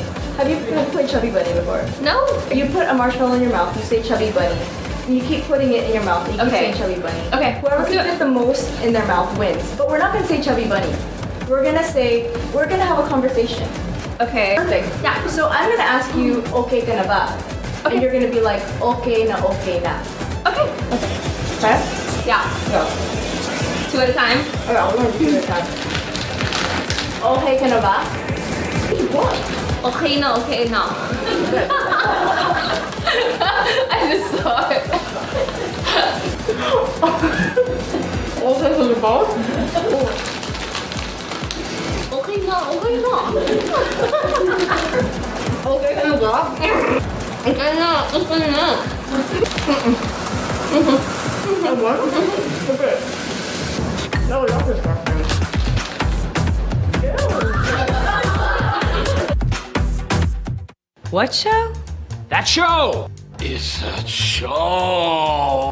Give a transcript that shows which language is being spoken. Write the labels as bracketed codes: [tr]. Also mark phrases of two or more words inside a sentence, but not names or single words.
[en] Have you played Chubby Bunny before? No. You put a marshmallow in your mouth. You say Chubby Bunny. And you keep putting it in your mouth. And you keep saying Chubby Bunny. Okay. Whoever can get the most in their mouth wins. But we're not gonna say Chubby Bunny. We're gonna have a conversation. Okay. Perfect. Yeah. So I'm gonna ask you, [tl] okay ka na ba? [en] Okay. And you're gonna be like, [tl] okay na. [en] Okay. Okay. Yeah. Go. 2 at a time? Okay, we're gonna do 2 at a time. [tl] Okay ka na ba? [en] What? [tl] Okay na. [en] I just saw it. [tl] Okay ka na ba? Okay na. Okay ka na ba? Okay na. [en] What? Okay. No, we don't discuss this. What show? That show! It's a show!